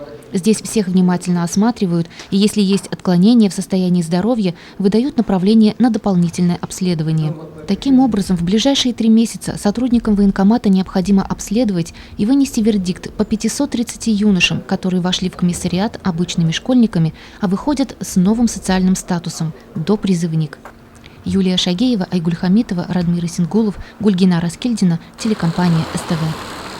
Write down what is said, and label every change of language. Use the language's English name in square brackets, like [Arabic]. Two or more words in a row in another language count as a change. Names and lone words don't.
[Russian] Здесь всех внимательно осматривают, и если есть отклонения в состоянии здоровья, выдают направление на дополнительное обследование. Таким образом, в ближайшие 3 месяца сотрудникам военкомата необходимо обследовать и вынести вердикт по 530 юношам, которые вошли в комиссариат обычными школьниками, а выходят с новым социальным статусом – допризывник. Юлия Шагеева, Айгуль Хамитова, Радмир Исенгулов, Гульгина Раскильдина, телекомпания СТВ.